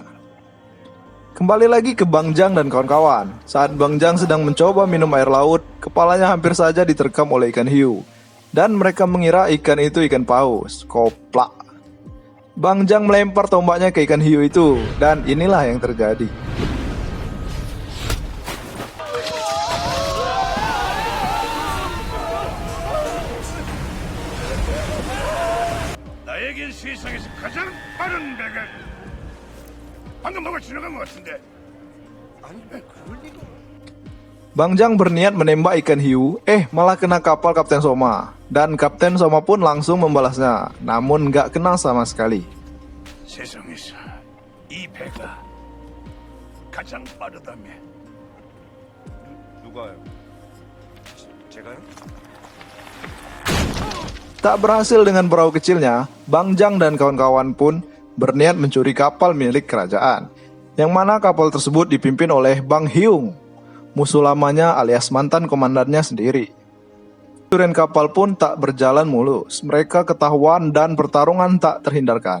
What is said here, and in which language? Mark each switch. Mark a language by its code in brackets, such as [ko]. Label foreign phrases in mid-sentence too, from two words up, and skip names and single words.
[id] Kembali lagi ke Bang Jang dan kawan-kawan. Saat Bang Jang sedang mencoba minum air laut, kepalanya hampir saja diterkam oleh ikan hiu. Dan mereka mengira ikan itu ikan paus. Koplak. Bang Jang melempar tombaknya ke ikan hiu itu, dan inilah yang terjadi. [ko] 나에겐 세상에서 가장 빠른 배가 방금 뭐가 지나간 것 같은데. 아니 왜 그럴 리가? [id] Bang Jang berniat menembak ikan hiu, malah kena kapal Kapten Soma. Dan Kapten Soma pun langsung membalasnya, namun gak kena sama sekali. [ko] 세상에서 이 배가 가장 빠르다며. 누가요? 제가요? [id] Tak berhasil dengan perahu kecilnya, Bang Jang dan kawan-kawan pun berniat mencuri kapal milik kerajaan, yang mana kapal tersebut dipimpin oleh Bang Hyung, musuh lamanya alias mantan komandannya sendiri. Pencurian kapal pun tak berjalan mulus, mereka ketahuan dan pertarungan tak terhindarkan.